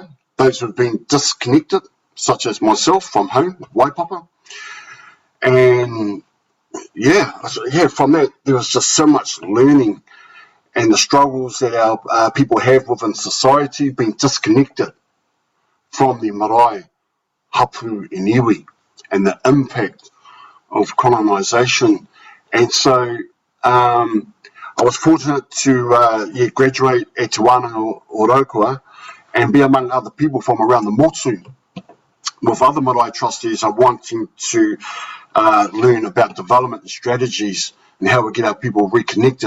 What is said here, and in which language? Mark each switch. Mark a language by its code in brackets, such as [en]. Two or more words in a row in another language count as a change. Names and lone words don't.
[en] Those who have been disconnected, such as myself from home, Waipapa. And from that, there was just so much learning and the struggles that our people have within society, being disconnected from the marae, hapu and iwi, and the impact of colonisation. And so I was fortunate to graduate at Te Wānanga o Raukua and be among other people from around the motu with other marae trustees are wanting to learn about development and strategies and how we get our people reconnected.